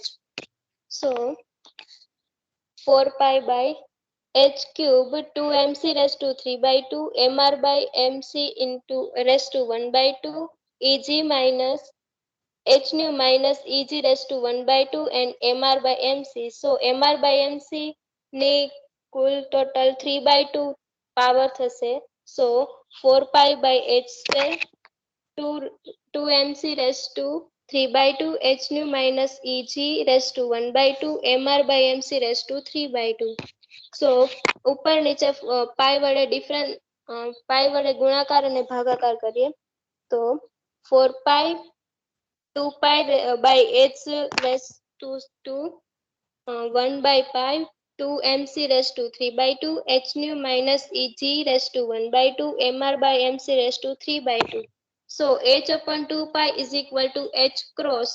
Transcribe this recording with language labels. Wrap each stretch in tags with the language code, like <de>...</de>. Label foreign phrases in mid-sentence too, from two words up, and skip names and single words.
<en>So 4 pi by h cube 2mc raised to 3 by 2 mr by mc into raised to 1 by 2 eg minus h nu minus eg raised to 1 by 2 and mr by mc. So mr by mc</en> <gu>ની કુલ</gu> <en>total 3 by 2 power થશે. So 4 pi by h square 2 mc raised to 3 by 2 h nu minus eg raised to 1 by 2 mr by mc raised to 3 by 2. So</en> <gu>ઉપર નીચે પાઈ વડે ડિફરન્ટ પાઈ વડે ગુણાકાર અને ભાગાકાર કરીએ તો</gu> <en>4 pi 2 pi by h raised to 2 1 by pi 2 mc raised to 3 by 2 h nu minus eg raised to 1 by 2 mr by mc raised to 3 by 2. So h upon 2 pi is equal to h cross.</en>